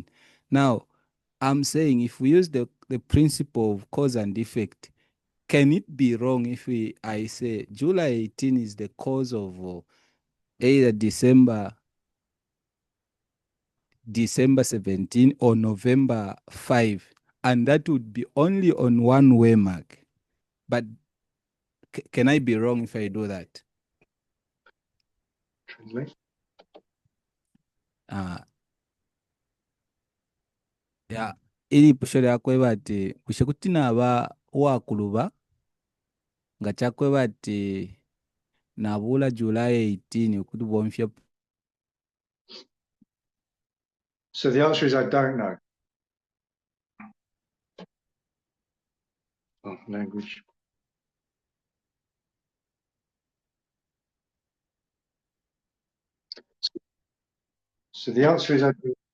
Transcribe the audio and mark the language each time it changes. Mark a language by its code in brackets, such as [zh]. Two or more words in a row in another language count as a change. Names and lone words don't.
[en] Now, I'm saying if we use the principle of cause and effect, can it be wrong if I say July 18 is the cause of either December 17 or November 5, and that would be only on one way mark? But can I be wrong if I do that? Translate. Yeah, [bem] ili pusho lyakwe bati kushe kuti naba wakuluba nga chakwe bati nabula July 18 kuti bomfye. [en] So the answer is I don't know. Oh, language. So the answer is I don't.